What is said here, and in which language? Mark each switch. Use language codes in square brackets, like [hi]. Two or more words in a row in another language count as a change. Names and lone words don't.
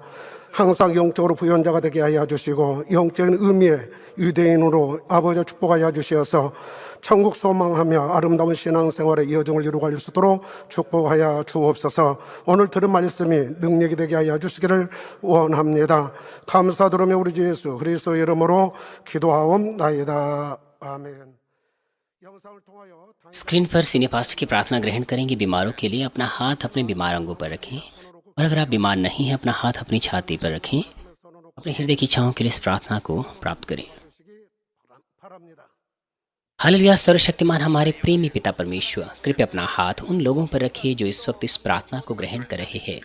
[ko] 항상 영적으로 부연자가 되게 하여 주시고 영적인 의미의 유대인으로 아버지의 축복하여 주시어서 천국 소망하며 아름다운 신앙생활의 여정을 이루어갈 수 있도록 축복하여 주옵소서. 오늘 들은 말씀이 능력이 되게 하여 주시기를 원합니다. 감사드리며 우리 주 예수 그리스도의 이름으로 기도하옵나이다. 아멘. 영상을 통하여 [hi] स्क्रीन पर सीने पास्टर की प्रार्थना ग्रहण करेंगे। बीमारों के लिए अपना हाथ अपने बीमार अंगों पर रखें और अगर आप बीमार नहीं हैं अपना हाथ अपनी छाती पर रखें। अपने हृदय की इच्छाओं के लिए इस प्रार्थना को प्राप्त करें। [ko] 바랍니다. [hi] हालेलुया। सर्वशक्तिमान हमारे प्रेमी पिता परमेश्वर, कृपया अपना हाथ उन लोगों पर रखिए जो इस वक्त इस प्रार्थना को ग्रहण कर रहे हैं।